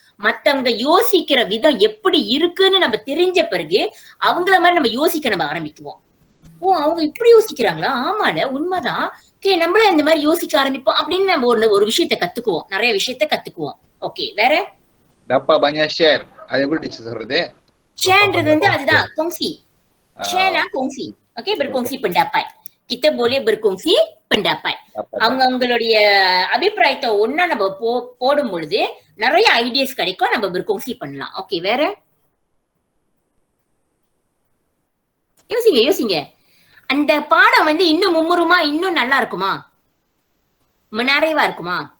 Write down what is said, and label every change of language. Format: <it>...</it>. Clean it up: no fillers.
<ta>மத்தவங்க யோசிக்கிற விதம் எப்படி இருக்குன்னு நம்ம தெரிஞ்ச பிறகு அவங்கள மாதிரி நம்ம யோசிக்க நம்ம ஆரம்பிக்குவோம். ஓ, அவங்க இப்படி யோசிக்கிறாங்களா, ஆமால உண்மைதான், ஓகே நம்மள இந்த மாதிரி யோசிக்க ஆரம்பிப்போம் அப்படின்னு நம்ம ஒரு விஷயத்த கத்துக்குவோம், நிறைய விஷயத்த கத்துக்குவோம். ஓகே, வேற டப்பா பஞ்சா ஷேர், அது எப்படி டீச்சர் சொல்றது? ஷேர்ன்றது வந்து அதுதான் kongsi. ஷேர்னா kongsi.</ta> <ms>ஓகே, berkongsi pendapat. kita boleh berkongsi pendapat.</ms> <ta>அவங்களுடைய அபிப்பிராயத்தை ஒன்னா நம்ம போடும் பொழுது நிறைய ஐடியாஸ் கிடைக்கும், நம்ம berkongsi பண்ணலாம். ஓகே, வேற யோசிங்க. அந்த பாடம் வந்து இன்னும் மும்முரமா இன்னும் நல்லா இருக்குமா, நிறைவா இருக்குமா?</ta>